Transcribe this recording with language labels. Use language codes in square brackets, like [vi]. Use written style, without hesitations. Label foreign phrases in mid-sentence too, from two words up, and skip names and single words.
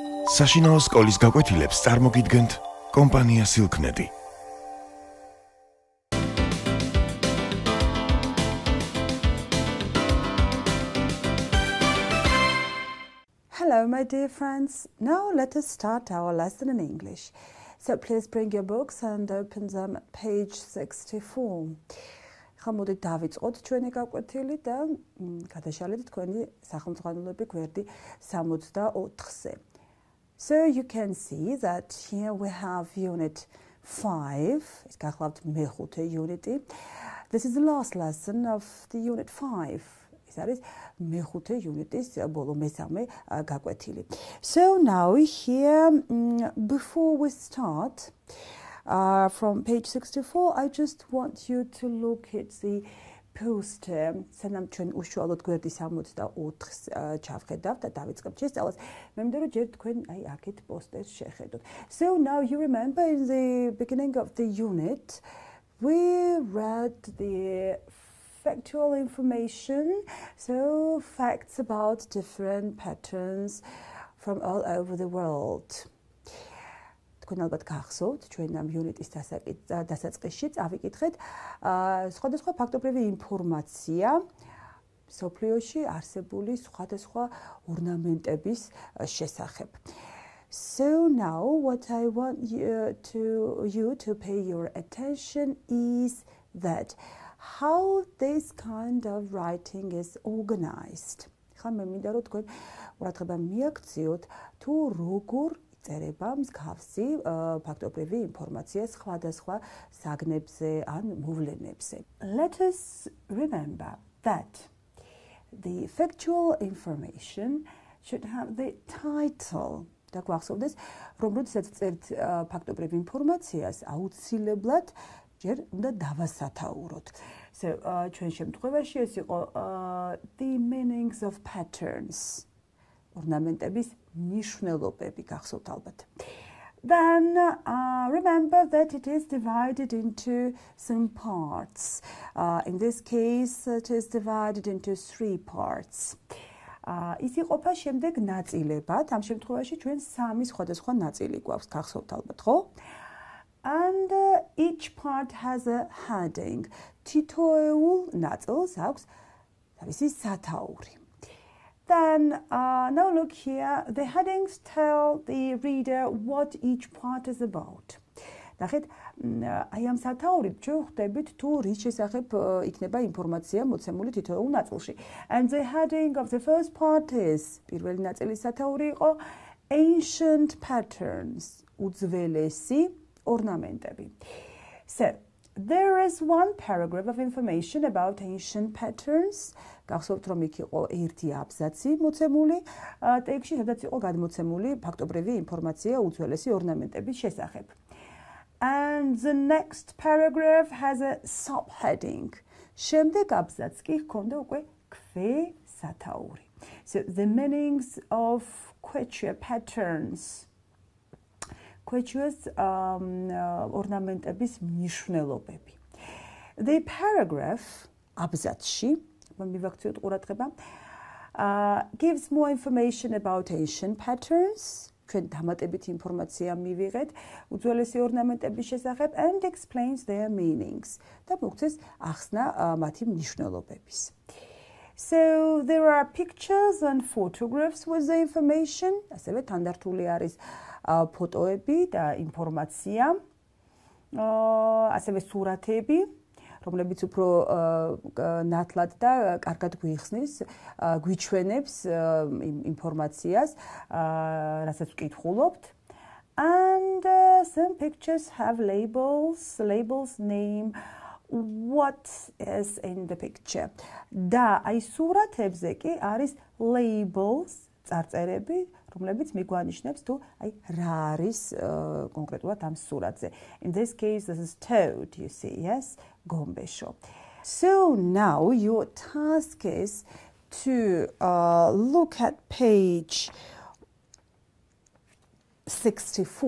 [ka] საშინაო სკოლის გაკვეთილებს წარმოგიდგენთ კომპანია Silknedi. [en] Hello, my dear friends. Now let us start our lesson in English. So please bring your books and open them at page 64. [ka] ხამოდით დავიწყოთ ჩვენი გაკვეთილი და გადაშალეთ თქვენი სახელმძღვანელოები გვერდი 64-ზე. [en] So you can see that here we have unit 5. [ka] ეს გახლავთ მეხუთე unit-ი. [en] This is the last lesson of the unit 5. [ka] ეს არის მეხუთე unit-ის ბოლო მესამე გაკვეთილი. [en] So now here before we start from page 64, I just want you to look at the poster. [ka] სანამ ჩვენ უშუალოდ გვერდი 64-ს ჩავხედავთ და დავიწყებთ შესწავლას, მე მინდა რომ ჯერ თქვენ აი აქეთ პოსტერს შეხედოთ. [en] So now you remember in the beginning of the unit we read the factual information, so facts about different patterns from all over the world. [ka] თქვენ ალბათ გახსოვთ ჩვენ ამ unit-ის დასაწყისში წავიკითხეთ სხვადასხვა ფაქტობრივი ინფორმაცია სოფლიოში არსებული სხვადასხვა ორნამენტების შესახებ. [en] So now what I want you to pay your attention is that how this kind of writing is organized. [ka] ხა მე მინდა რომ თქვენ ყურადღება მიაქციოთ თუ როგორ წერება მსგავსი ფაქტობრივი ინფორმაცია სხვადასხვა საგნებზე ან მოვლენებზე. [en] Let us remember that the factual information should have the title. [ka] და გვახსოვდეს, რომ როდესაც წერთ ფაქტობრივ ინფორმაციას, აუცილებლად ჯერ უნდა დავასათაუროთ. [en] So [ka] ჩვენ შემთხვევაში ეს იყო [en] the meanings of patterns. [ka] ორნამენტების ნიშნულობები გახსოვთ ალბათ. [en] Then remember that it is divided into some parts. In this case it is divided into 3 parts. [ka] ის იყოფა შემდეგ ნაწილებად. ამ შემთხვევაში ჩვენ 3 სხვადასხვა ნაწილი გვაქვს, გახსოვთ ალბათ, ხო? [en] And each part has a heading. [ka] თითოეულ ნაწილს აქვს თავისი სათაური. [en] Then now look here, the headings tell the reader what each part is about. [ka] ნახეთ, აი ამ სათაურით ჩვენ ხვდებით თუ რის შესახებ იქნება ინფორმაცია მოცემული თითოეულ ნაწილში. [en] And the heading of the first part is [ka] პირველი ნაწილის სათაური იყო [en] ancient patterns, [ka] უძველესი ორნამენტები. [en] So there is one paragraph of information about ancient patterns. [ka] გახსოვთ რომ იქ იყო ერთი აბზაცი მოცემული ტექსტში, სადაც იყო გადმოცემული ფაქტობრივი ინფორმაცია უძველესი ორნამენტების შესახებ. [en] And the next paragraph has a subheading. [ka] შემდეგ აბზაცს კი ჰქონდა უკვე ქვესათაური. [en] So the meanings of quechua patterns. [ka] Quechua's ორნამენტების მნიშვნელობები. [en] The paragraph [ka] აბზაცში მივაქციოთ ყურადღება [en] gives more information about ancient patterns. [ka] ჩვენ დამატებით ინფორმაცია მივიღეთ უძველესი ორნამენტების შესახებ [en] and explains their meanings. [ka] და მოგცეს ახსნა მათი მნიშვნელობების. [en] So there are pictures and photographs with the information. [ka] ასევე თანდართული არის ფოტოები და ინფორმაცია. ასევე სურათები, რომლებიც უფრო ნათლად და კარგად გვიხსნის, გვიჩვენებს ინფორმაციას, რასაც ვკითხულობთ. [en] And some pictures have labels. Labels name what is in the picture. [ka] და აი სურათებზე კი არის labels, წარწერები, რომლებიც მიგვანიშნებს თუ აი რა არის კონკრეტულად ამ სურათზე. [en] In this case this is toad, you see, yes? [ka] გომბეშო. [en] So now your task is to look at page 64.